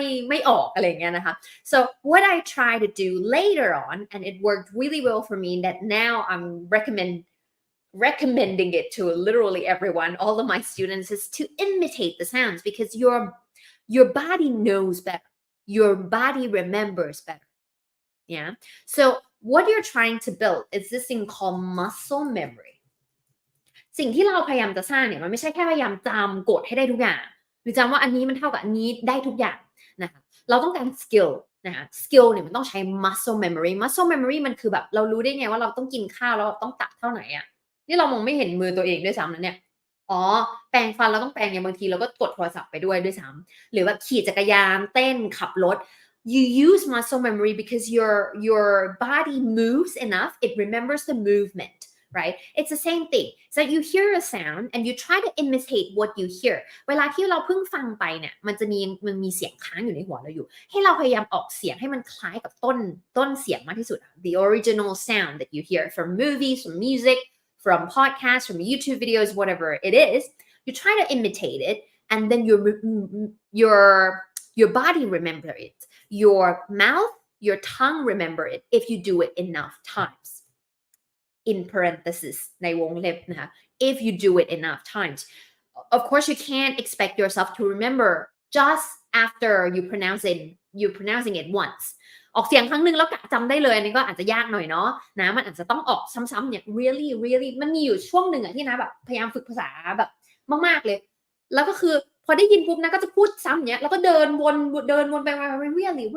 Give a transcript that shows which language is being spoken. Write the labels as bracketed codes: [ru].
[th] ไม่ออกอะไรเงี้ยนะคะ [en] so what I try to do later on and it worked really well for me that now I'm recommending it to literally everyone, all of my students, is to imitate the sounds because your body knows better, your body remembers better. Yeah. So what you're trying to build is this thing called muscle memory. [th] สิ่งที่เราพยายามจะสร้างเนี่ยมันไม่ใช่แค่พยายามจำกดให้ได้ทุกอย่างหรือจำว่าอันนี้มันเท่ากับอันนี้ได้ทุกอย่างนะคะเราต้องการ skill นะคะ skill เนี่ยมันต้องใช้ muscle memory มันคือแบบเรารู้ได้ไงว่าเราต้องกินข้าวแล้วต้องตักเท่าไหร่อ่ะนี่เรามองไม่เห็นมือตัวเองด้วยซ้ำนะเนี่ยแปรงฟันเราต้องแปรงอย่างบางทีเราก็กดโทรศัพท์ไปด้วยซ้ำหรือว่าขี่จักรยานเต้นขับรถ [en] you use muscle memory because your body moves enough, it remembers the movement, right? It's the same thing. So you hear a sound and you try to imitate what you hear. [th] เวลาที่เราเพิ่งฟังไปเนี่ยมันมีเสียงค้างอยู่ในหัวเราอยู่ให้เราพยายามออกเสียงให้มันคล้ายกับต้นเสียงมากที่สุด [en] the original sound that you hear from movies, from music, from podcasts, from YouTube videos, whatever it is, you try to imitate it and then your body remember it. Your mouth, your tongue remember it if you do it enough times. In parenthesis [th] ในวงเล็บนะคะ [en] if you do it enough times. Of course, you can't expect yourself to remember just after you're pronouncing it once. [th] ออกเสียงครั้งนึงแล้วกะจำได้เลยอันนี้ก็อาจจะยากหน่อยเนาะนะมันอาจจะต้องออกซ้ำๆเนี่ย really มันมีอยู่ช่วงหนึ่งอะที่นะแบบพยายามฝึกภาษาแบบมากๆเลยแล้วก็คือพอได้ยินปุ๊บนะก็จะพูดซ้ำเนี้ยแล้วก็เดินวนไปมา really อย่